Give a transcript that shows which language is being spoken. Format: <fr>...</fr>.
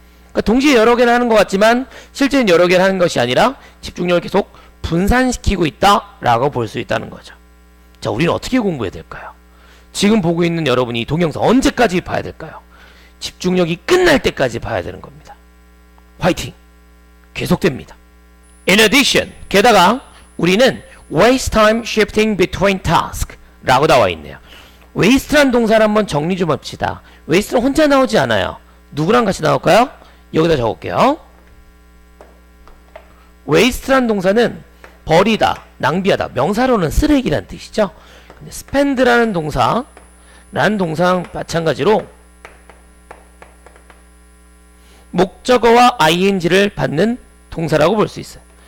<ko>그러니까 동시에 여러 개를 하는 것 같지만 실제는 여러 개를 하는 것이 아니라 집중력을 계속 분산시키고 있다라고 볼 수 있다는 거죠. 자, 우리는 어떻게 공부해야 될까요? 지금 보고 있는 여러분이 이 동영상 언제까지 봐야 될까요? 집중력이 끝날 때까지 봐야 되는 겁니다. 화이팅! 계속됩니다.</ko> <en>In addition,</en> <ko>게다가 우리는</ko> <en>waste time shifting between tasks</en> <ko>라고 나와 있네요. waste란 동사를 한번 정리 좀 합시다. waste는 혼자 나오지 않아요. 누구랑 같이 나올까요? 여기다 적을게요. waste란 동사는 버리다, 낭비하다, 명사로는 쓰레기란 뜻이죠. 근데 spend라는 동사랑 마찬가지로 목적어와 ing를 받는 동사라고 볼 수 있어요.</ko>